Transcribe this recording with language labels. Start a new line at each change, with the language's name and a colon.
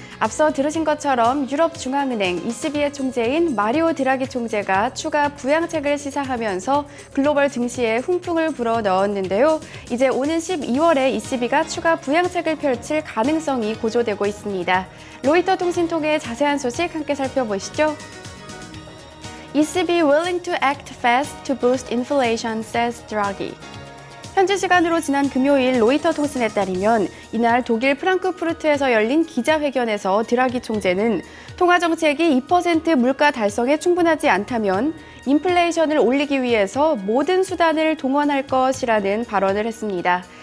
Korean: 앞서 들으신 것처럼 유럽 중앙은행 ECB의 총재인 마리오 드라기 총재가 추가 부양책을 시사하면서 글로벌 증시에 훈풍을 불어넣었는데요. 이제 오는 12월에 ECB가 추가 부양책을 펼칠 가능성이 고조되고 있습니다. 로이터 통신 통해 자세한 소식 함께 살펴보시죠.
English: ECB willing to act fast to boost inflation, says Draghi.
Korean: 현지 시간으로 지난 금요일 로이터 통신에 따르면 이날 독일 프랑크푸르트에서 열린 기자회견에서 드라기 총재는 통화 정책이 2% 물가 달성에 충분하지 않다면 인플레이션을 올리기 위해서 모든 수단을 동원할 것이라는 발언을 했습니다.